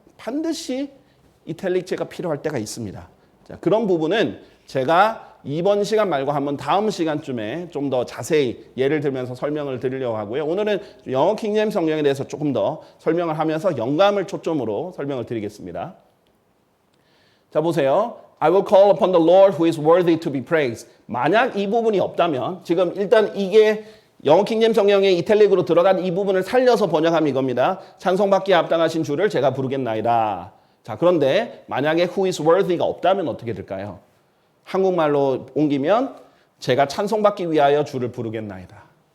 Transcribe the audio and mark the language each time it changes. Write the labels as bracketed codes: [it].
[ko] 반드시 이탈릭체가 필요할 때가 있습니다. 자, 그런 부분은 제가 이번 시간 말고 한번 다음 시간쯤에 좀 더 자세히 예를 들면서 설명을 드리려고 하고요. 오늘은 영어 킹제임스 성경에 대해서 조금 더 설명을 하면서 영감을 초점으로 설명을 드리겠습니다. 자, 보세요. [en] I will call upon the Lord who is worthy to be praised. [ko] 만약 이 부분이 없다면 지금 일단 이게 영어 킹제임스 성경의 이탈릭으로 들어간 이 부분을 살려서 번역하면 이겁니다. 찬송받기에 합당하신 주를 제가 부르겠나이다. 자, 그런데 만약에 [en] who is worthy [ko] 가 없다면 어떻게 될까요? 한국말로 옮기면 제가 찬송받기 위하여 주를 부르겠나이다.